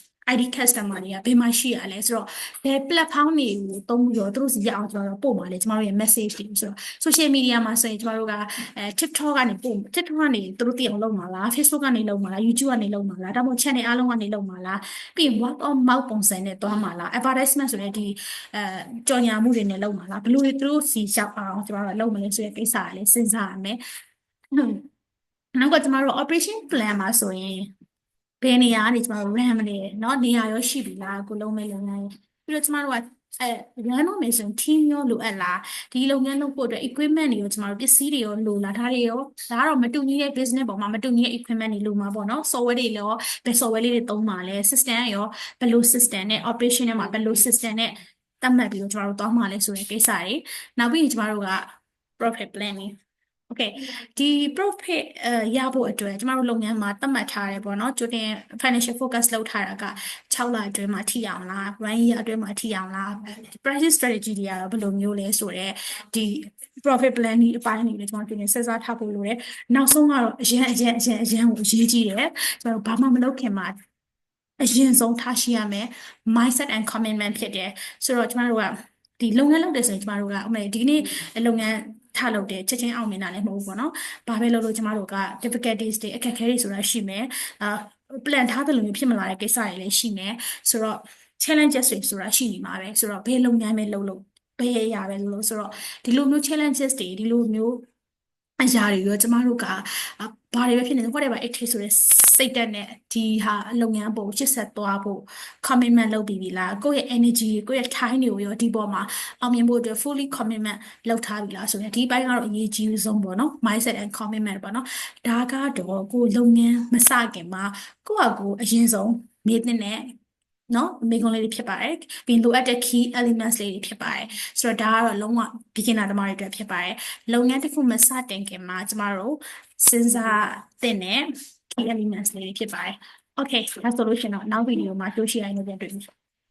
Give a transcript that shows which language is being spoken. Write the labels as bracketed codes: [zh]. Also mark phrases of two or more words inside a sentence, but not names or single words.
[en] ID customer [my] တွေကဘယ်မှာရှိရလဲဆိုတော့ဘယ် platform တွေကိုသုံးပြီးတော့သူတို့စီရအောင်ကျွန်တော်တို့ပို့ပါလေကျွန်တော်တို့ရဲ့ message တွေဆိုတော့ [en] social media [my] မှာဆိုရင် ကျွန်တော်တို့ကTikTok ကနေပို့ TikTok ကနေသူတို့သိအောင်လုပ်မှာလား Facebook ကနေလုပ်မှာလား YouTube ကနေလုပ်မှာလားဒါမှမဟုတ် channel အားလုံးကနေလုပ်မှာလားပြီးရင် [en] word of mouth [my] ပုံစံနဲ့သွားမှာလား advertisement ဆိုတဲ့ဒီကြော်ညာမှုတွေနဲ့လုပ်မှာလားဘယ်လိုတွေသူတို့စီရောက်အောင်ကျွန်တော်တို့လုပ်မလဲဆိုတဲ့ကိစ္စကလည်းစဉ်းစားရမယ်နောက်ကကျွန်တော်တို့ [en] operation plan [my] မှာဆိုရင်ဘယ်နေရာကနေကျွန်တော်တို့ RAM နေเนาะနေရာရောရှိပြီလားကိုလုံးမဲ့လုပ်ငန်းပြီး တော့ကျွန်တော်တို့ကrun လို့မယ်ဆိုရင် team ရောလိုအပ်လားဒီလုပ်ငန်းလုပ်ဖို့အတွက် equipment တွေရောကျွန်တော်တို့ပစ္စည်းတွေရောလိုလားဒါတွေရောဒါကတော့မတူညီတဲ့ business ပေါ်မှာမတူညီတဲ့ equipment တွေလိုမှာပေါ့နော် software တွေရောဘယ် software လေးတွေသုံးပါလဲ system ရောဘယ်လို system နဲ့ operation ထဲမှာဘယ်လို system နဲ့သတ်မှတ်ပြီးတော့ကျွန်တော်တို့တောင်းပါလဲဆိုတဲ့ကိစ္စတွေနောက်ပြီးရင်ကျွန်တော်တို့က [en] profit planning [my] Okay ဒီ profit ရဖို့အတွက်ကျမတို့လုပ်ငန်းမှာသတ်မှတ် ထားတယ်ပေါ့နော်ကြိုတင် [en] financial focus [my] လုပ်ထားတာက6လအတွင်းမှာထိအောင်လား 1 year အတွင်းမှာထိအောင်လား [en] pricing strategy [my] တွေကတော့ဘယ်လိုမျိုးလဲဆိုတော့ဒီ [en] profit planning [my] အပိုင်းတွေလည်းကျွန်တော်ပြင်စဉ်းစားထားဖို့လိုတယ်နောက်ဆုံးကတော့အရင်ကိုအရေးကြီးတယ်ကျွန်တော်ဘာမှမလုပ်ခင်မှာအရင်ဆုံးထားရှိရမယ် [en] mindset and [my] commitment ဖြစ်တယ်ဆိုတော့ကျမတို့ကဒီလုပ်ငန်းလုပ်တယ်ဆိုရင်ကျမတို့ကဒီနေ့လုပ်ငန်းထားလုပ်တယ်ချက်ချင်းအောင်မြင်တာလည်းမဟုတ်ဘူးပေါ့နော်။ဘာပဲလုပ်လို့ကျမတို့က difficulties တွေအခက်အခဲတွေဆိုတာရှိမယ်။ plan ထားတဲ့လိုမျိုးဖြစ်မလာတဲ့ကိစ္စတွေလည်းရှိ မယ်။ဆိုတော့ challenges တွေဆိုတာရှိနေမှာပဲ။ဆိုတော့ဘယ်လုပ်ငန်းပဲလုပ်လို့ဘယ်အရာပဲလုပ်လို့ဆိုတော့ဒီလိုမျိုး challenges တွေဒီလိုမျိုးအရာတွေရောကျမတို့ကဘာတွေပဲ ဖြစ်နေ [en] whatever it takes [my] ဆိုတဲ့စိတ်ဓာတ်နဲ့ဒီဟာလုပ်ငန်းပုံရှစ်ဆက်သွားဖို့ commitment လုပ်ပြီးပြီလားကိုယ့်ရဲ့ energy ကိုယ့်ရဲ့ time တွေကိုရောဒီပေါ်မှာအောင်မြင်ဖို့အတွက် [en] fully commitment [my] လုပ်ထားပြီလားဆိုရင်ဒီဘက်ကတော့အရေးကြီးဆုံးပေါ့နော် [en] mindset and commitment [my] ပေါ့နော်ဒါကတော့ကိုယ်လုပ်ငန်းမစခင်မှာကိုယ့်ဟာကိုယ်အရင်ဆုံးနေတဲ့နော်မိကုံးလေးတွေဖြစ်ပါတယ်ပြီးလိုအပ်တဲ့ [en] key elements [my] လေးတွေဖြစ်ပါတယ်ဆိုတော့ဒါကတော့လုံးဝ beginner တမားတွေအတွက်ဖြစ်ပါတယ်လုပ်ငန်းတစ်ခုမစတင်ခင်မှာကျမတို့စဉ်းစားသင့်တဲ့ [en] key elements [my] လေးတွေဖြစ်ပါတယ် okay ဒါဆိုလို့ရှိရင်တော့နောက်ဗီဒီယိုမှာတွေ့ရှိရရင်ပြန်တွေ့မယ်